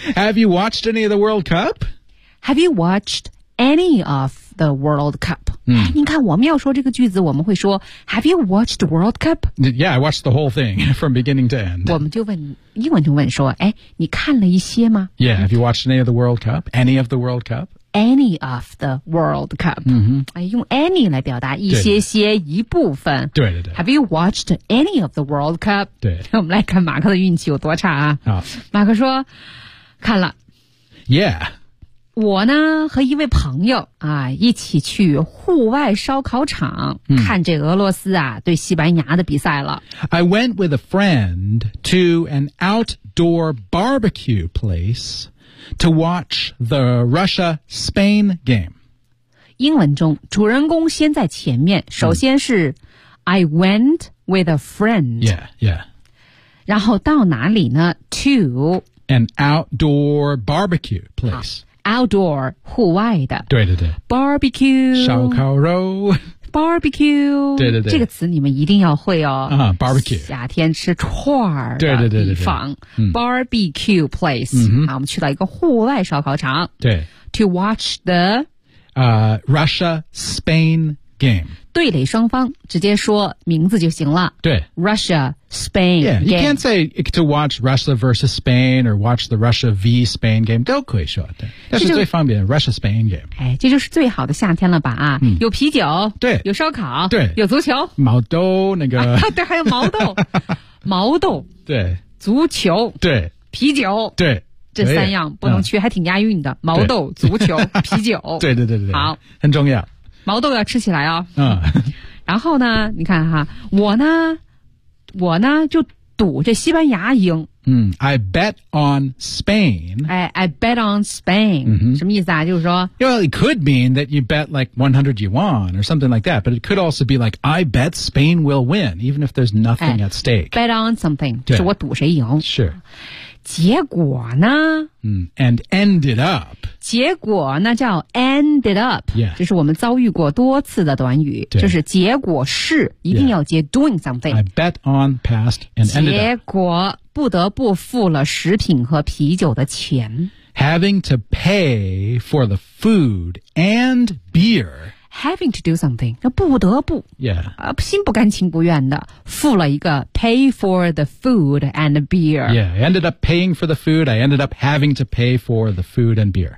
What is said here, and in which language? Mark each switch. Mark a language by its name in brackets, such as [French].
[English] Have you watched any of the World Cup? Have you watched any of the World Cup?、 [Chinese] 你看我们要说这个句子我们会说 [English] Have you watched the World Cup? Yeah, I watched the whole thing from beginning to end. [Chinese] 我们就问英文就问说哎，你看了一些吗 [English] Yeah, have you watched any of the World Cup? Any of the World Cup? Any of the World Cup、 [Chinese] 用 any 来表达一些些一部分对对对 [English] Have you watched any of the World Cup? [Chinese] 对我们来看马克的运气有多差啊马克说看了 [English] Yeah [Chinese] 我呢和一位朋友啊一起去户外烧烤场、看这俄罗斯啊对西班牙的比赛了。 [English] I went with a friend to an outdoor barbecue place to watch the Russia-Spain game. [Chinese] 英文中主人公先在前面首先是、 [English] I went with a friend. Yeah, yeah. [Chinese] 然后到哪里呢 to [English] an outdoor barbecue place. [Chinese] Outdoor, 户外的。对对对。 [English] Barbecue, [Chinese] 烧烤肉。 [English] Barbecue, [Chinese] 对对对。这个词你们一定要会哦。 [English] Barbecue。 [Chinese] 夏天吃串儿的地方。对对对对对。 [English] Barbecue place,、 [Chinese] 我们去到一个户外烧烤场。对。 [English] To watch the,、 Russia-Spain game. [Chinese] 对垒双方直接说名字就行了。对。 [English] Russia-Spain game. Yeah, you can't say to watch Russia versus Spain or watch the Russia v Spain game. [Chinese] 都可以说的。但是最方便 [English] Russia-Spain game. [Chinese] 哎，这就是最好的夏天了吧啊。有啤酒。对。有烧烤。对。有足球。毛豆那个。对还有毛豆。毛豆。对。足球。对。啤酒。对。这三样不能缺、还挺押韵的。毛豆足球啤酒。对对对对。好。很重要。毛豆要吃起来哦。嗯。然后呢你看哈我呢就赌这西班牙赢。 [English] I bet on Spain. I bet on Spain.、 [Chinese] 什么意思啊就是说。 [English] Well, it could mean that you bet like 100 yuan or something like that, but it could also be like, I bet Spain will win, even if there's nothing at stake. Bet on something, [Chinese] 就是我赌谁赢。 [English] Sure. [Chinese] 结果呢、 [English] and ended up [Chinese] 结果那叫 [English] ended up、 yeah. [Chinese] 这是我们遭遇过多次的短语就是结果是一定要接 [English] doing something、 yeah. I bet on past and ended up [Chinese] 结果不得不付了食品和啤酒的钱 [English] having to pay for the food and beer having to do something [Chinese] 那不得不、 [English] yeah. [Chinese] 心不甘情不愿的付了一个 [English] pay for the food and beer yeah I ended up paying for the food I ended up having to pay for the food and beer